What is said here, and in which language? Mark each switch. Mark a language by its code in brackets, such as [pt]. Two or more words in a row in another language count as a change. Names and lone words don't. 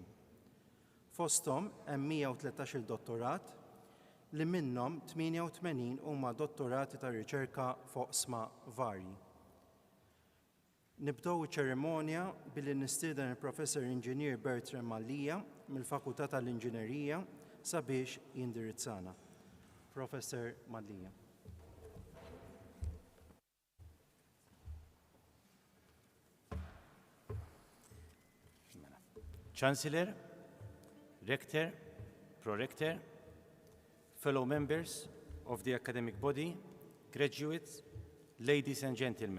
[mt] Fosthom hemm 113 dottorat li minnhom 88 huma dottorati ta' riċerka fuq oqsma varji. Nibdew iċ-ċerimonja billi nistieden il-Professor Inġinier Bertrand Mallija mill-Fakultà tal-Inġinerija sabiex jindirizzana. Professor Mallija. [en] Chancellor, Rector, Pro-Rector, fellow members of the academic body, graduates, ladies and gentlemen.